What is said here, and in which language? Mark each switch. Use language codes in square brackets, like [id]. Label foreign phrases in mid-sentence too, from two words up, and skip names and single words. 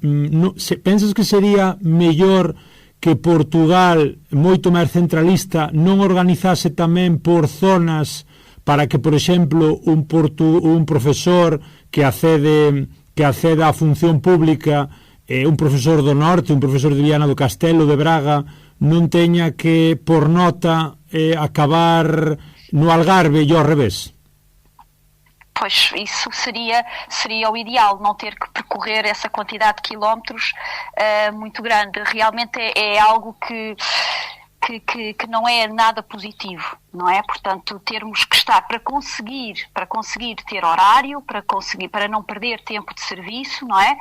[gl] Pensas que sería mellor que Portugal, moito máis centralista, non organizase tamén por zonas para que, por exemplo, un profesor que accede á función pública, un profesor do norte, un profesor de Viana do Castelo, de Braga, non teña que, por nota, acabar no Algarve e ao revés? [pt] Pois isso seria o ideal, não ter que percorrer essa quantidade de quilómetros muito grande. Realmente é algo que que não é nada positivo, não é? Portanto, termos que estar para conseguir ter horário, para não perder tempo de serviço, não é?